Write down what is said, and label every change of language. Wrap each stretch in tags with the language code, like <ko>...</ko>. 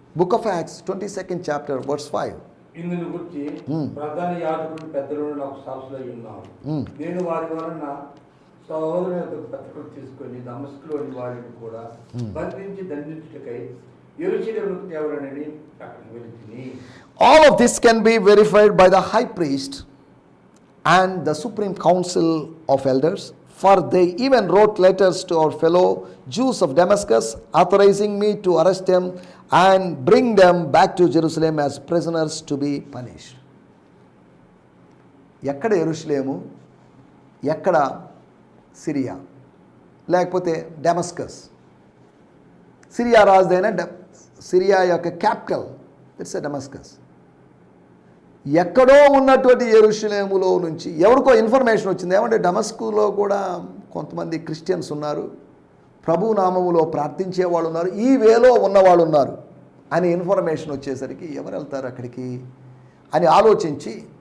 <en>Book of Acts 22nd chapter verse 5.</en> <te>ఇందును గురించి ప్రధాన యాజకుడు పెద్దలు నాకు సాక్షులై ఉన్నారు. నేను వారి వలన సహోదరుని యొక్క పత్రికలు తీసుకొని దమస్కులోని వారిని కూడా బంధించి దండించుటకై యెరూషలేముకు తేవాలని అక్కడికి వెళ్తిని.</te> <en>All of this can be verified by the high priest and the supreme council of elders, for they even wrote letters to our fellow Jews of Damascus, authorizing me to arrest them and bring them back to Jerusalem as prisoners to be punished.</en> <te>ఎక్కడ యెరూషలేము, ఎక్కడ Syria, లేకపోతే Damascus. Syria రాజధాని, Syria యొక్క capital</te> <en>It's Damascus.</en> <te>ఎక్కడో ఉన్నటువంటి యెరూషలేములో నుంచి ఎవరికో ఇన్ఫర్మేషన్ వచ్చింది, ఏమంటే డమస్కులో కూడా కొంతమంది క్రిస్టియన్స్ ఉన్నారు, ప్రభు నామములో ప్రార్థించే వాళ్ళు ఉన్నారు, ఈ వేలో ఉన్నవాళ్ళు ఉన్నారు అని ఇన్ఫర్మేషన్ వచ్చేసరికి ఎవరు వెళ్తారు అక్కడికి అని ఆలోచించి</te>